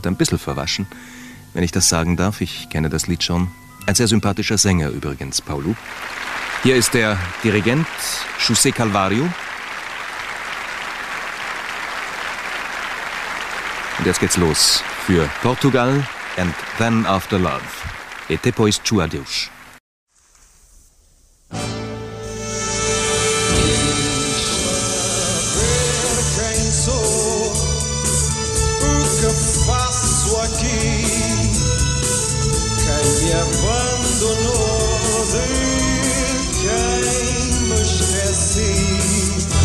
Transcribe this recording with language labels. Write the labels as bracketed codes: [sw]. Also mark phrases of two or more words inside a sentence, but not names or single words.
[de] Ein bisschen verwaschen, wenn ich das sagen darf. Ich kenne das Lied schon. Ein sehr sympathischer Sänger übrigens, Paulo. Hier ist der Dirigent José Calvário. Und jetzt geht's los für Portugal and Then After Love. [pt] E depois tu adeus. Quem sou, o que faço aqui? Quem me abandonou, de quem me esqueci?